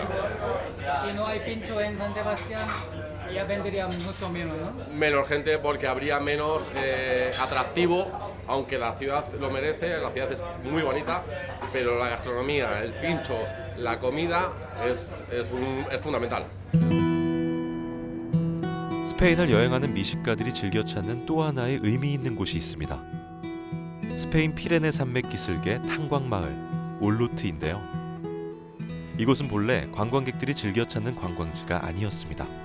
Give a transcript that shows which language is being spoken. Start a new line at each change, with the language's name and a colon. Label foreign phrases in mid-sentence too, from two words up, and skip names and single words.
Spanish: Si no hay pincho en San Sebastián, ya vendría mucho menos, ¿no? Menos gente porque habría menos atractivo, aunque la ciudad lo merece, la ciudad es muy bonita, pero la gastronomía, el pincho, la comida es fundamental.
Korean: 스페인을 여행하는 미식가들이 즐겨 찾는 또 하나의 의미 있는 곳이 있습니다. 스페인 피레네 산맥 기슭의 탄광마을 올로트인데요. 이곳은 본래 관광객들이 즐겨 찾는 관광지가 아니었습니다.